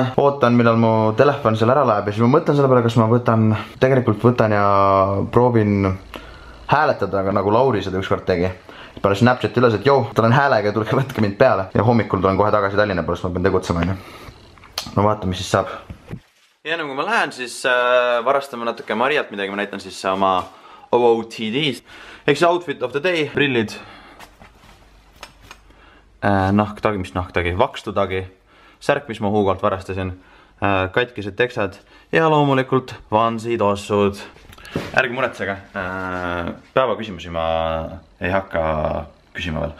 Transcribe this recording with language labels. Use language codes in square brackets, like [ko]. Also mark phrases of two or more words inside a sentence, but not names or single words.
[et] Ootan, millal mu telefon seal ära läheb ja siis ma mõtlen selle peale, kas ma võtan ja proovin hääletada, nagu Lauri seda ükskord tegi. Pane Snapchati üles, et joo, tulen häälega ja tulge võtke mind peale. Ja hommikul tulen kohe tagasi Tallinna pärast, ma pean tegutsema. No vaata, mis siis saab. Ja enne kui ma lähen, siis varastame natuke Marialt midagi, ma näitan siis oma OOTD-st. [en] Eks outfit of the day, [et] prillid. Nahktagi, mis nahktagi, vakstutagi, särk, mis ma Hugolt varastasin, katkised teksad ja loomulikult vansitossud. Ärge muretsege, päevaküsimusi ma ei hakka küsima veel.